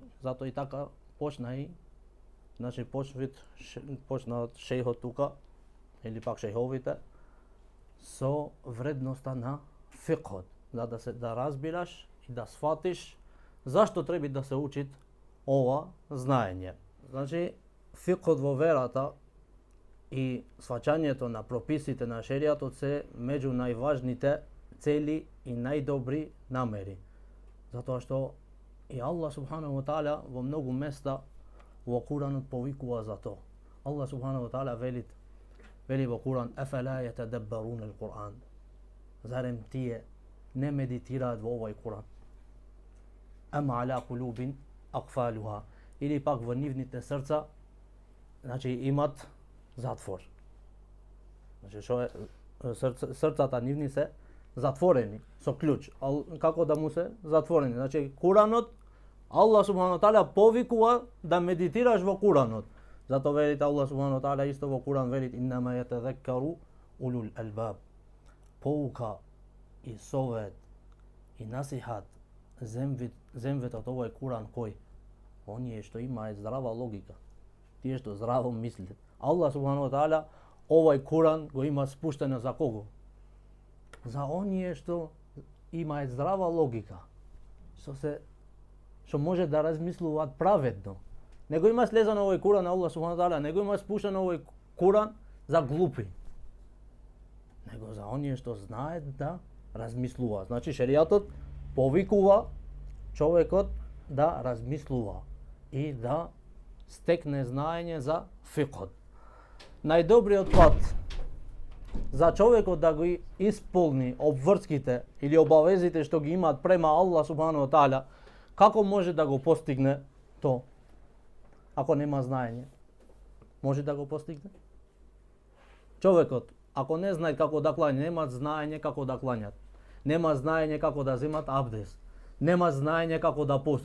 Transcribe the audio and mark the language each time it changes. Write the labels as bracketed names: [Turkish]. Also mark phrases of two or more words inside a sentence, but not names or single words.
[Macedonian] Зато и така почна почнаат шејхот тука, или пак шејховите, со вредноста на фикхот, да разбираш и да сватиш зашто треба да се учит ова знаење. Фикхот во верата и сваќањето на прописите на шеријатот се меѓу најважните цели и најдобри намери. Затоа што и [Arabic] الله سبحانه وتعالى [Macedonian] во многу места во Куранот повикува за тоа. [Arabic] الله سبحانه وتعالى [Macedonian] вели во Куран: [Arabic] "أفلا يتدبرون القرآن." [Macedonian] Зарем тие не медитираат во овој Куран? [Arabic] أم على قلوب أقفالها, [Macedonian] или пак во нивните срца, имат затвор. Срцата нивни се затворени со клjuč. Како да му се затворени? Куранот, [Arabic] الله سبحانه وتعالى [Macedonian] повикува да медитираш во Куранот. Зато велите [Arabic] الله سبحانه وتعالى [Macedonian] исто во Куран велит: [Arabic] "إنما يتذكر أولو الألباب." [Macedonian] Поука и совет и насихат земвет од овој Куран кој? оние што имаат здрава логика, тие што здраво мислат. [Arabic] الله سبحانه وتعالى [Macedonian] овај Куран го има спуштено за кого? За оние што имаат здрава логика, што може да размислуваат праведно. Не го има слезано овој Куран на [Arabic] الله سبحانه وتعالى, [Macedonian] не го има спуштено овој Куран за глупи, него за оние што знаат да размислуваат. Значи шеријатот повикува човекот да размислува и да стекне знаење за фикот. Најдобриот пат за човекот да го исполни обврските или обавезите што ги имаат према [Arabic] الله سبحانه وتعالى, [Macedonian] како може да го постигне то? Ако нема знаење, може да го постигне? Човекот, ако не знае како да клања, нема знаење како да клањат, нема знаење како да земат абдес, нема знаење како да пости.